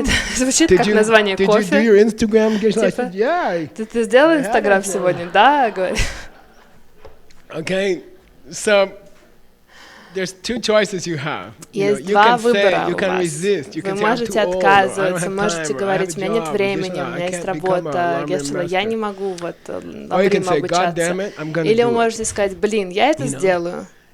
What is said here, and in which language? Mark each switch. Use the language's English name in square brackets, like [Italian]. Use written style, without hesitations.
[Russian] Это звучит как название кофе. [English] Did you do your Instagram? [Russian] Типа, ты сделал Инстаграм сегодня? Да, говорит. [English] Okay, so there's two choices you have. [Russian] Есть два выбора у вас. Вы можете отказываться, можете говорить, у меня нет времени, у меня есть работа, я не могу вот ламрим обучаться. Или вы можете сказать, блин, я это сделаю.